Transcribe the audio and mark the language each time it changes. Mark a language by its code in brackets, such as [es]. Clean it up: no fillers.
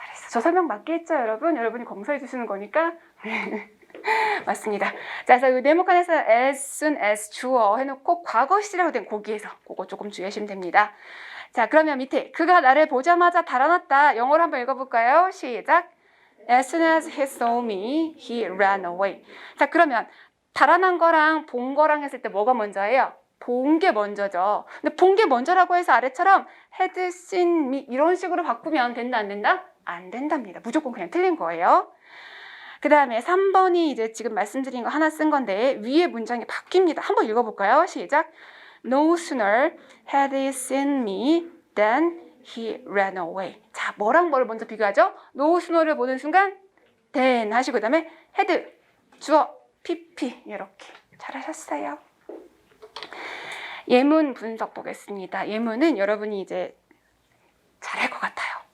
[ko] 저 설명 맞게 했죠, 여러분? 여러분이 검사해 주시는 거니까. 맞습니다. 자, 그래서 이 네모칸에서 as soon as 주어 해놓고 과거 시라고 된 거기에서 그거 조금 주의하시면 됩니다. 자, 그러면 밑에 그가 나를 보자마자 달아났다. 영어로 한번 읽어볼까요? 시작. [en] As soon as he saw me, he ran away. [ko] 자, 그러면 달아난 거랑 본 거랑 했을 때 뭐가 먼저예요? 본 게 먼저죠. 근데 본 게 먼저라고 해서 아래처럼 had seen me 이런 식으로 바꾸면 된다, 안 된다? 안 된답니다. 무조건 그냥 틀린 거예요. 그 다음에 3번이 이제 지금 말씀드린 거 하나 쓴 건데 위에 문장이 바뀝니다. 한번 읽어볼까요? 시작. [en] No sooner had he seen me than he ran away. [ko] 자, 뭐랑 뭐를 먼저 비교하죠? No sooner를 보는 순간 then 하시고 그 다음에 had, 주어, PP 이렇게 잘하셨어요. 예문 분석 보겠습니다. 예문은 여러분이 이제 잘할 것 같아요.